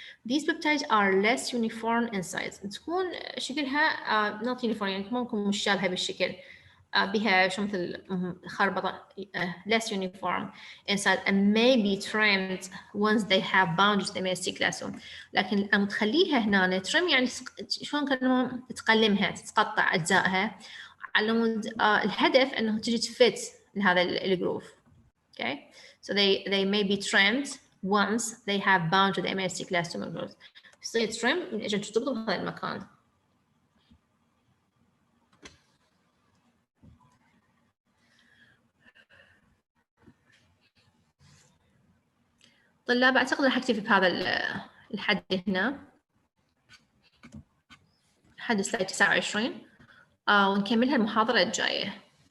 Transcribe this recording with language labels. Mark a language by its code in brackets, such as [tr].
[en] These peptides are less uniform in size. [ar] تكون شكلها [en] not uniform، [ar] يعني ممكن مشابهة بالشكل، بها شو مثل خربطة [en] less uniform in size and may be trimmed once they have bound to the MSC class 1. [ar] لكن لما تخليها هنا trim يعني شلون كأنه تقلمها تتقطع أجزائها على مود الهدف أنه تجي تفت لهذا الجروف. [en] Okay, so they may be trimmed once they have bound to the MSC class 2 molecules. [ar] يصير trim من أجل ترتبط بهذا المكان. طلاب أعتقد راح أكتفي بهذا الحد هنا، حد سلايد 29 ونكملها المحاضرة الجاية.